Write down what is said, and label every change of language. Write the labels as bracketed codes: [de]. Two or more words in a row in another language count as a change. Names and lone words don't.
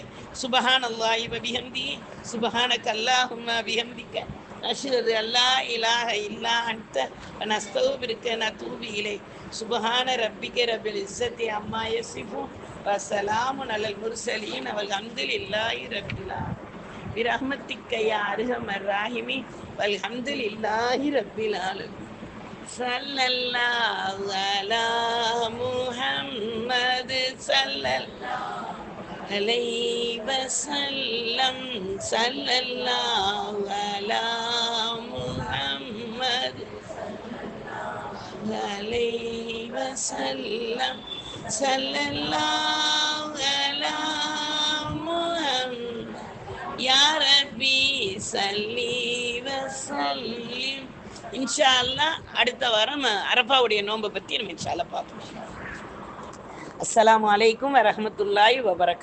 [ar] سبحان الله وبحمده سبحانك اللهم وبحمدك نشهد أن لا إله إلا أنت ونستغفرك ونتوب إليك. سبحان ربك رب العزة عما يصفون وسلام على المرسلين والحمد لله رب العالمين. برحمتك يا أرحم الراحمين والحمد لله رب العالمين. صلى الله على محمد صلى الله عليه وسلم. صلى الله على محمد عليه وسلم. صلى الله على محمد يا ربي صل وسلم. إن شاء الله [ta] அடுத்த வாரம் அரஃபாவுடைய நோன்பை பற்றி நம்ம [ar] إن شاء الله [ta] பார்ப்போம். [ar] السلام عليكم ورحمة الله وبركاته.